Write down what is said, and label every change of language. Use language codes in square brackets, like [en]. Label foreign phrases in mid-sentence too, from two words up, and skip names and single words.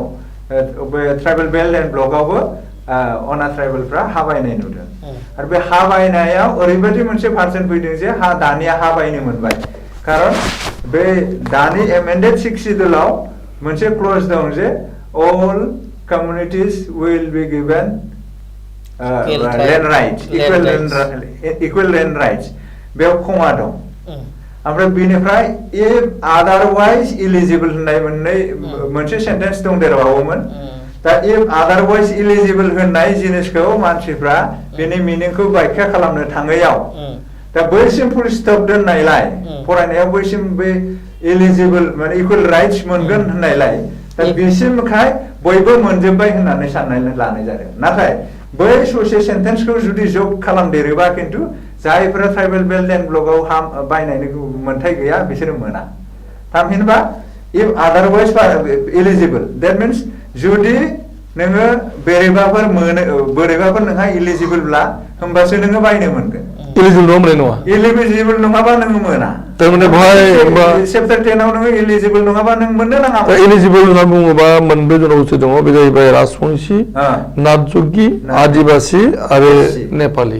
[brx] बे [en] tribal belt and block-avbo [brx] अना ट्राइबेलफ्रा हा बायनाय नुदों आरो बे हा बायनायाव ओरैबायदि मोनसे पार्सेन्ट फैदों जे दानिया हा बायनो मोनबाय खारन बे दानि एमेन्डेड 6 शिड्युलाव मोनसे क्लज दं जे अल [en] communities will be given land rights, equal land rights. [brx] बेयाव खमा दं ओमफ्राय बेनिफ्राय [en] if otherwise eligible [brx] होननाय मोनसे सेन्टेन्स दंदेरबावोमोन दा [en] if otherwise eligible [brx] होननाय जिनिसखौ मानसिफ्रा बेनि मिनिंखौ व्याख्या खालामनो थाङैयाव दा बैसिम फुल स्टप दोननायलाय फरायनायाव बैसिम बे eligible माने [en] equal rights [brx] मोनगोन होननायलाय दा बेसिमखाय बयबो मोनजोब्बाय होननानै साननानै लानाय जादों नाथाय बै ससे सेन्टेन्सखौ जुदि जग खालामदेरोबा खिन्थु जायफोरा [en] tribal belt and block-av [brx] हा बायनायनि मोन्थाय गैया बिसोरो मोना थामहिनबा [en] if otherwise eligible that means [brx] जुदि नोङो बोरैबाफोर नोंहा eligible-ब्ला होमबासो नोङो बायनो मोनगोन eligible नङाबा नोङो मोना तारमाने बहाय चैप्टार 10 आव नोङो eligible नङाबा नों मोननो नाङा eligible होनना बुङोबा मोनब्रै जन'गोष्ठी दङ बे जाहैबाय राजबंशी नाथजोगी आदिबासी आरो नेपाली